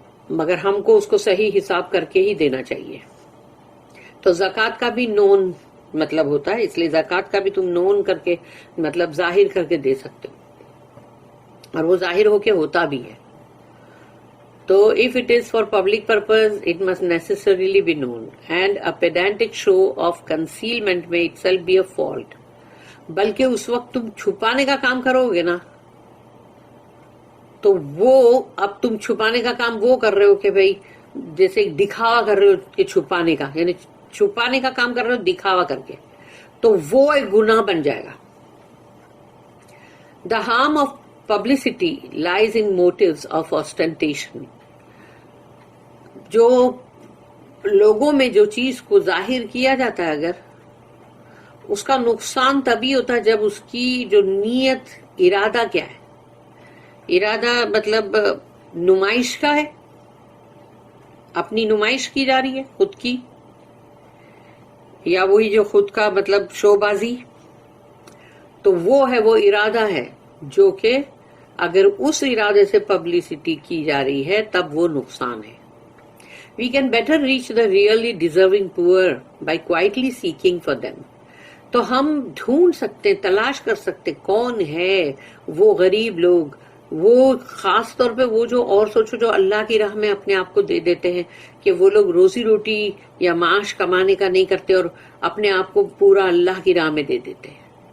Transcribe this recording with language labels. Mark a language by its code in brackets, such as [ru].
[ur] مگر ہم کو اس کو صحیح حساب کر کے ہی دینا چاہیے. تو زکوٰۃ کا بھی نون مطلب ہوتا ہے، اس لیے زکوٰۃ کا بھی تم نون کر کے مطلب ظاہر کر کے دے سکتے ہو، اور وہ ظاہر ہو کے ہوتا بھی ہے. [en] تو if it is for public purpose, it must necessarily be known, and a pedantic show of concealment may itself be a fault. [ur] بلکہ اس وقت تم چھپانے کا کام کرو گے نا، تو وہ اب تم چھپانے کا کام وہ کر رہے ہو کہ بھئی جیسے دکھاوا کر رہے ہو کہ چھپانے کا، یعنی چھپانے کا کام کر رہے ہو دکھاوا کر کے، تو وہ ایک گناہ بن جائے گا. [en] The harm of publicity lies in motives of ostentation. [ur] جو لوگوں میں جو چیز کو ظاہر کیا جاتا ہے اگر اس کا نقصان تبھی ہوتا ہے جب اس کی جو نیت، ارادہ کیا ہے. ارادہ مطلب نمائش کا ہے، اپنی نمائش کی جا رہی ہے خود کی، یا وہی جو خود کا مطلب شو بازی، تو وہ ہے، وہ ارادہ ہے جو کہ اگر اس ارادے سے پبلسٹی کی جا رہی ہے تب وہ نقصان ہے. [en] We can better reach the really deserving poor by quietly seeking for them. [ur] تو ہم ڈھونڈ سکتے، تلاش کر سکتے کون ہے وہ غریب لوگ، وہ خاص طور پہ وہ جو، اور سوچو جو اللہ کی راہ میں اپنے آپ کو دے دیتے ہیں، کہ وہ لوگ روزی روٹی یا معاش کمانے کا نہیں کرتے اور اپنے آپ کو پورا اللہ کی راہ میں دے دیتے ہیں.